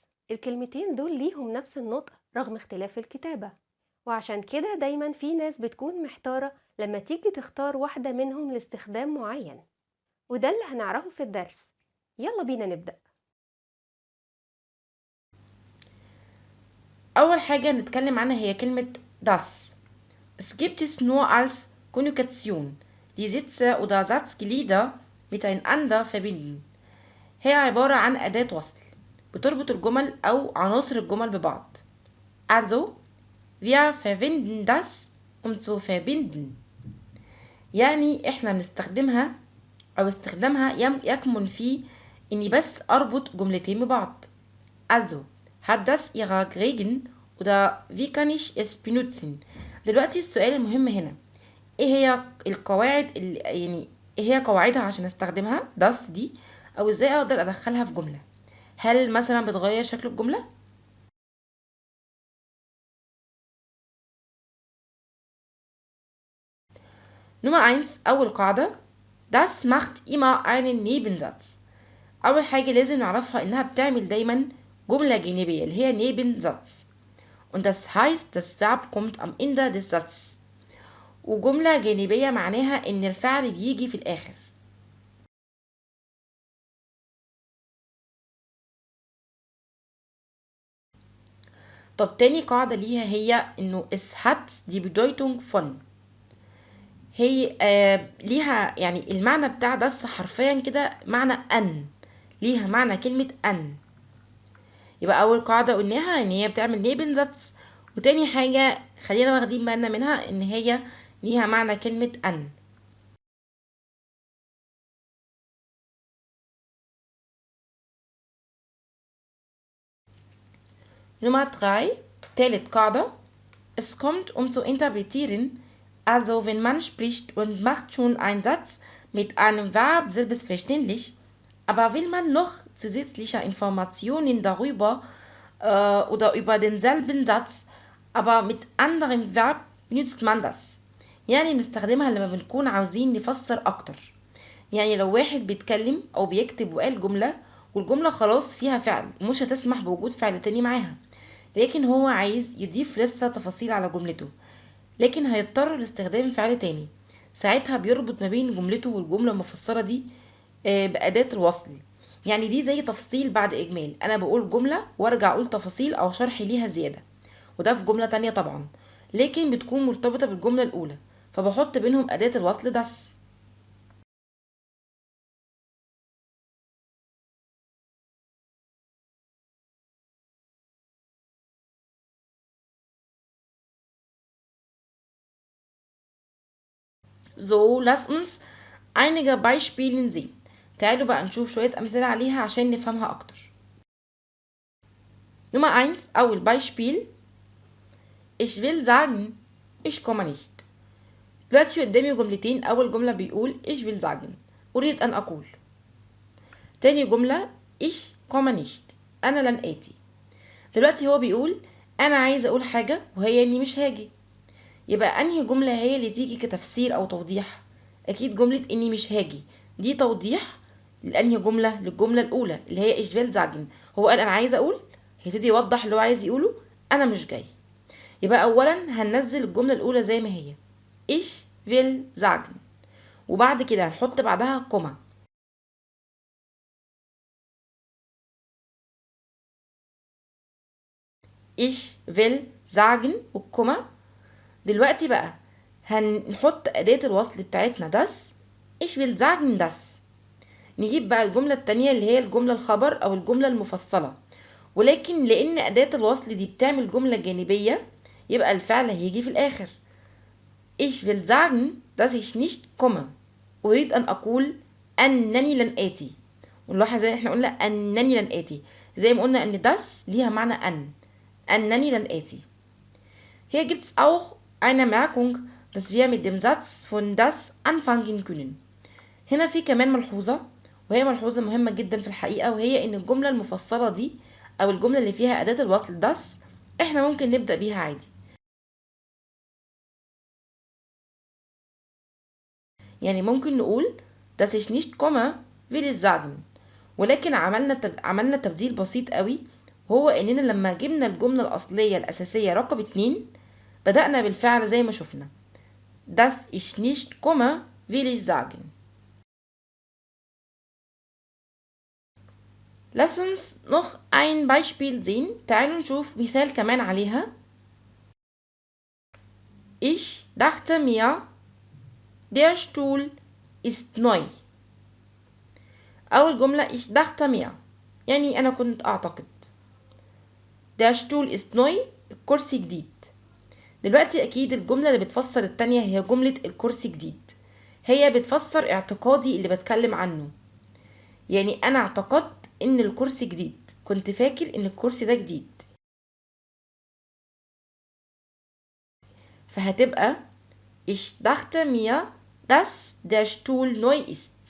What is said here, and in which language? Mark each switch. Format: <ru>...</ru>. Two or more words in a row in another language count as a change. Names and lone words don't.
<ar>الكلمتين دول ليهم نفس النطق رغم اختلاف الكتابة، وعشان كده دايما في ناس بتكون محتارة لما تيجي تختار واحدة منهم لاستخدام معين، وده اللي هنعرفه في الدرس. يلا بينا نبدأ. أول حاجة نتكلم عنها هي كلمة das.</ar> <de>Es gibt es nur als Konjugation, die Sätze oder Satzglieder miteinander verbinden.</de> <ar>هي عبارة عن أداة وصل بتربط الجمل أو عناصر الجمل ببعض.</ar> <de>Also, wir verwenden das, um zu verbinden.</de> <ar>يعني إحنا بنستخدمها أو استخدامها يكمن في إني بس أربط جملتين ببعض.</ar> <de>Also, hat das ihre Regeln oder wie kann ich es benutzen؟</de> <ar>دلوقتي السؤال المهم هنا، ايه هي القواعد يعني ايه هي قواعدها عشان استخدمها das دي، او ازاي اقدر ادخلها في جملة؟ هل مثلا بتغير شكل الجملة؟ نمرة 1، اول قاعدة،</ar> <de>das macht immer einen Nebensatz.</de> <ar>اول حاجة لازم نعرفها انها بتعمل دايما جملة جانبية اللي هي Nebensatz.</ar> <de>Und das heißt, das Verb kommt am Ende des Satzes.</de> <ar>وجملة جانبية معناها ان الفعل بيجي في الاخر. طب تاني قاعدة ليها هي انه</ar> <de>es hat die Bedeutung von.</de> <ar>هي ليها يعني المعنى بتاع ده حرفيا كده معنى ان، ليها معنى كلمة ان. يبقى اول قاعدة قلناها ان هي بتعمل نيبنزاتس، وتاني حاجة خلينا واخدين بالنا منها ان هي ليها معنى كلمة ان. Nummer 3، تالت قاعدة،</ar> <de>es kommt zu interpretieren. Also wenn man spricht und macht schon einen Satz mit einem Verb selbstverständlich, aber will man noch zusätzliche Informationen darüber oder über denselben Satz, aber mit anderem Verb benutzt man das.</de> <ar>يعني بنستخدمها لما بنكون عاوزين نفسر أكتر. يعني لو واحد بيتكلم أو بيكتب وقال جملة والجملة خلاص فيها فعل ومش هتسمح بوجود فعل تاني معاها، لكن هو عايز يضيف لسه تفاصيل على جملته، لكن هيضطر لاستخدام فعل تاني. ساعتها بيربط ما بين جملته والجملة المفسرة دي بأداة الوصل. يعني دي زي تفصيل بعد إجمال، أنا بقول جملة وارجع أقول تفاصيل أو شرح ليها زيادة، وده في جملة تانية طبعا، لكن بتكون مرتبطة بالجملة الأولى، فبحط بينهم أداة الوصل das.</ar> <de>So, lass uns einige Beispiele sehen.</de> <ar>تعالوا بقى نشوف شوية أمثلة عليها عشان نفهمها أكتر.</ar> <de>Nummer 1، أول Beispiel، ich will sagen ich komme nicht.</de> <ar>دلوقتي قدامي جملتين، أول جملة بيقول</ar> <de>ich will sagen،</de> <ar>أريد أن أقول. تاني جملة</ar> <de>ich komme nicht،</de> <ar>أنا لن آتي. دلوقتي هو بيقول أنا عايز أقول حاجة وهي إني مش هاجي، يبقى أنهي جملة هي اللي تيجي كتفسير أو توضيح؟ أكيد جملة إني مش هاجي، دي توضيح لأنهي جملة؟ للجملة الأولى اللي هي</ar> <de>ich will sagen.</de> <ar>هو قال أنا عايز أقول، هيبتدي يوضح اللي هو عايز يقوله، أنا مش جاي. يبقى أولا هننزل الجملة الأولى زي ما هي</ar> <de>ich will sagen،</de> <ar>وبعد كده هنحط بعدها كوما.</ar> <de>ich will sagen</de> <ar>والكوما. دلوقتي بقى هنحط أداة الوصل بتاعتنا das،</ar> <de>ich will sagen das.</de> <ar>نجيب بقى الجملة التانية اللي هي الجملة الخبر أو الجملة المفصلة، ولكن لأن أداة الوصل دي بتعمل جملة جانبية يبقى الفعل هيجي في الآخر.</ar> <de>ich will sagen dass ich nicht komme،</de> <ar>أريد أن أقول أنني لن آتي. ونلاحظ زي احنا قلنا أنني لن آتي، زي ما قلنا أن das ليها معنى أنني لن آتي.</ar> <de>Hier gibt es auch eine Merkung, dass wir mit dem Satz von das anfangen können.</de> <ar>هنا في كمان ملحوظة، وهي ملحوظة مهمة جدا في الحقيقة، وهي ان الجملة المفصلة دي أو الجملة اللي فيها أداة الوصل das احنا ممكن نبدأ بيها عادي. يعني ممكن نقول</ar> <de>dass ich nicht komme will ich sagen،</de> <ar>ولكن عملنا تبديل بسيط قوي، وهو اننا لما جبنا الجملة الأصلية الأساسية رقم 2 بدأنا بالفعل زي ما شفنا</ar> <de>dass ich nicht komme will ich sagen. Lass uns noch ein Beispiel sehen.</de> <ar>تعالوا نشوف مثال كمان عليها.</ar> <de>Ich dachte mir der Stuhl ist neu.</de> <ar>أول جملة</ar> <de>ich dachte mir</de> <ar>يعني أنا كنت أعتقد.</ar> <de>der Stuhl ist neu</de> <ar>الكرسي جديد. دلوقتي أكيد الجملة اللي بتفسر التانية هي جملة الكرسي جديد، هي بتفسر اعتقادي اللي بتكلم عنه. يعني أنا اعتقدت إن الكرسي جديد، كنت فاكر إن الكرسي ده جديد، فهتبقى</ar> <de>ich dachte mir dass der Stuhl neu ist.</de>